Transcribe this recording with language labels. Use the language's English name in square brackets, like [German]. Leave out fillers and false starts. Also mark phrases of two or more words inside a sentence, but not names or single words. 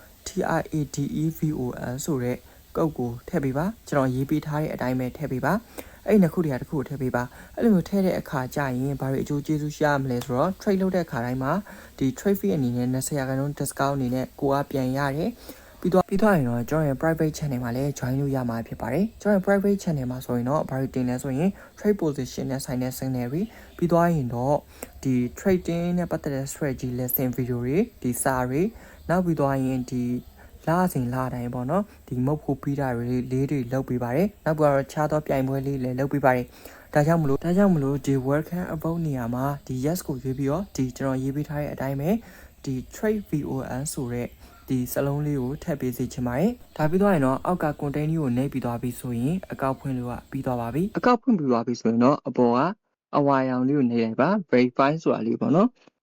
[Burmese] TRADEVON ဆိုတဲ့ကုတ်ကိုထည့်ပေးပါကျွန်တော်ရေးပေးထားတဲ့အတိုင်းပဲထည့်ပေးပါအဲ့ဒီနှစ်ခုတည်းတစ်ခုကိုထည့်ပေးပါအဲ့လိုမျိုးထည့်တဲ့အခါကျရင်ဘာတွေအကျိုးကျေးဇူးရှိရမလဲဆိုတော့ trade လုပ်တဲ့အခါတိုင်းမှာဒီ [English] trade fee [Burmese] အနေနဲ့20% discount အနေနဲ့ကို အားပြန်ရတယ်ပြီးတော့ရင်တော့ကျွန်တော်ရဲ့ [English] private channel [Burmese] မှာလည်း join လို့ရမှာဖြစ်ပါတယ်ကျွန်တော်ရဲ့ [English] private channel [Burmese] မှာဆိုရင်တော့ဘာတွေတင်လဲဆိုရင် [English] trade position [Burmese] နဲ့ဆိုင်တဲ့ signal တွေပြီးတော့ရင်တော့ဒီ trading နဲ့ပတ်သက်တဲ့ [English] strategy lesson video [Burmese] တွေဒီစာတွေနောက်ပြီးတော့ရင်ဒီလာစဉ်လာတိုင်းပေါ့နော်ဒီမုတ်ဖို့ပြီးတာတွေလေးတွေ လုပ်ပေးပါတယ်နောက်ပြီးတော့ခြားသောပြိုင်ပွဲလေးလည်းလုပ်ပေးပါတယ်ဒါကြောင့်မလို့ဒီ [English] welcome about [Burmese] နေရာမှာဒီ yes ကိုရွေးပြီးတော့ဒီကျွန်တော်ရေးပေးထားတဲ့အတိုင်းပဲဒီ trade VON ဆိုတဲ့ဒီစလုံးလေးကိုထည့်ပေးစီချင်ပါတယ်ဒါပြီးတော့ရင်တော့အောက်က content ကိုနှိပ်ပြီးသွားပြီဆိုရင်အကောက်ဖွင့်လို့ပြီးသွားပါပြီအကောက်ဖွင့်ပြီးသွားပြီဆိုရင်တော့အပေါ်ကအဝါရောင်လေးကိုနှိပ်လိုက်ပါ verify ဆိုတာလေးပေါ့နော်